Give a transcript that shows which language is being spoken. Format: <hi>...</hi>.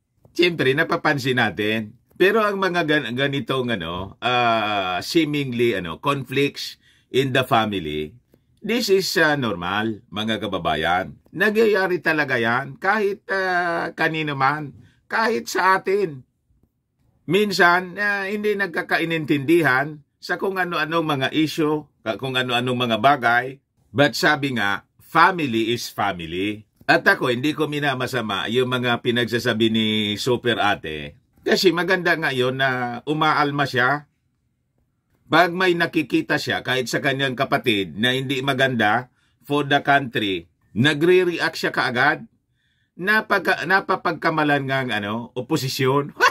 <tl>Siyempre, napapansin natin. Pero ang mga ganitong seemingly conflicts in the family, this is normal, mga kababayan. Nagyayari talaga yan kahit kanino man, kahit sa atin. Minsan, hindi nagkakainintindihan sa kung ano-anong mga issue, kung ano-anong mga bagay.</tl> <en>But sabi nga, family is family.</en> <tl>At ako, hindi ko minamasama yung mga pinagsasabi ni Super Ate. Kasi maganda nga yun na umaalma siya. Pag may nakikita siya, kahit sa kanyang kapatid, na hindi maganda for the country, nagre-react siya kaagad. Napapagkamalan ngang oposisyon.</tl>